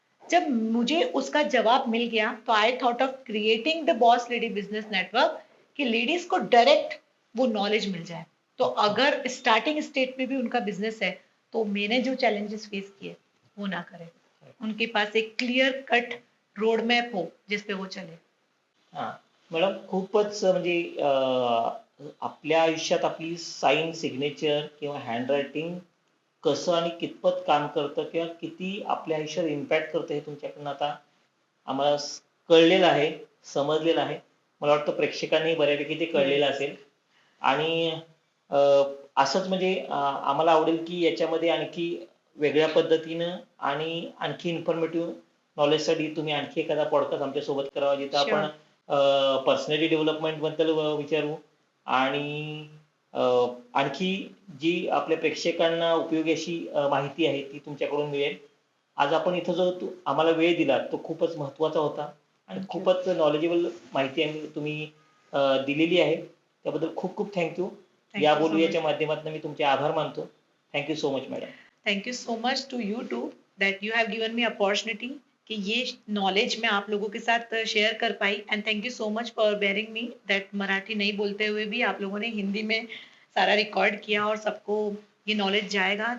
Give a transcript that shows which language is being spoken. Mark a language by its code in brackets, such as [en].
[hi] जब मुझे उसका जवाब मिल गया तो [en] I thought of creating the boss lady business network, [hi] कि लेडीज को डायरेक्ट वो नॉलेज मिल जाए। तो अगर स्टार्टिंग स्टेट में भी उनका बिजनेस है तो मैंने जो चैलेंजेस फेस किए वो ना करें, उनके पास एक क्लियर कट रोड मैप हो जिस पे वो चले। हां. [mr] मॅडम खूपच म्हणजे आपल्या आयुष्यात आपली साइन, सिग्नेचर किंवा हँडरायटिंग कसं आणि कितपत काम करतं किंवा किती आपल्या आयुष्यात इम्पॅक्ट करतं हे तुमच्याकडनं आता आम्हाला कळलेलं आहे, समजलेलं आहे. मला वाटतं प्रेक्षकांनाही बऱ्यापैकी ते कळलेलं असेल. आणि अ, असंच म्हणजे आम्हाला आवडेल की याच्यामध्ये आणखी वेगळ्या पद्धतीनं आणि आणखी इन्फॉर्मेटिव्ह नॉलेजसाठी तुम्ही आणखी एखादा पॉडकास्ट आमच्यासोबत करावा जिथं आपण पर्सनॅलिटी डेव्हलपमेंटबद्दल विचारू आणि आणखी जी आपल्या प्रेक्षकांना उपयोगी अशी माहिती आहे ती तुमच्याकडून मिळेल. आज आपण इथं जो आम्हाला वेळ दिला तो खूपच महत्त्वाचा होता आणि [en] Thank you. [mr] खूपच नॉलेजेबल माहिती तुम्ही दिलेली आहे. त्याबद्दल खूप खूप थँक्यू. [en] Thank [mr] या [en] you so [mr] बोलूयाच्या [en] much. [mr] माध्यमातून मी तुमचे आभार मानतो. [en] thank you so much [mr] madam. [en] thank you so much to you to that you have given me opportunity [hi] कि ये नॉलेज मैं आप लोगों के साथ शेयर कर पाई। [en] and thank you so much for bearing me that [hi] Marathi नहीं बोलते हुए भी आप लोगों ने हिंदी में सारा रिकॉर्ड किया और सबको ये नॉलेज जाएगा।